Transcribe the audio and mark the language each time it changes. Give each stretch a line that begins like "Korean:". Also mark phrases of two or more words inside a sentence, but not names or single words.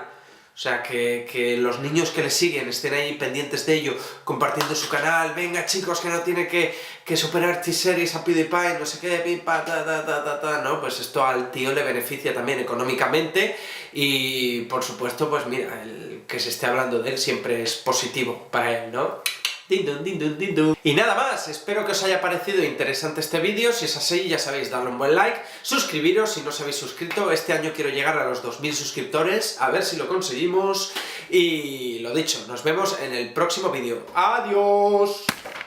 Spanish: O sea, que los niños que le siguen estén ahí pendientes de ello, compartiendo su canal, venga chicos, que no tiene que superar T-Series a PewDiePie, no sé qué, pim, pa, ¿no? Pues esto al tío le beneficia también económicamente y, por supuesto, pues mira, el que se esté hablando de él siempre es positivo para él, ¿no? Din dun, din dun, din dun. Y nada más, espero que os haya parecido interesante este vídeo. Si es así, ya sabéis, darle un buen like, suscribiros si no os habéis suscrito. Este año quiero llegar a los 2000 suscriptores, a ver si lo conseguimos. Y lo dicho, nos vemos en el próximo vídeo. ¡Adiós!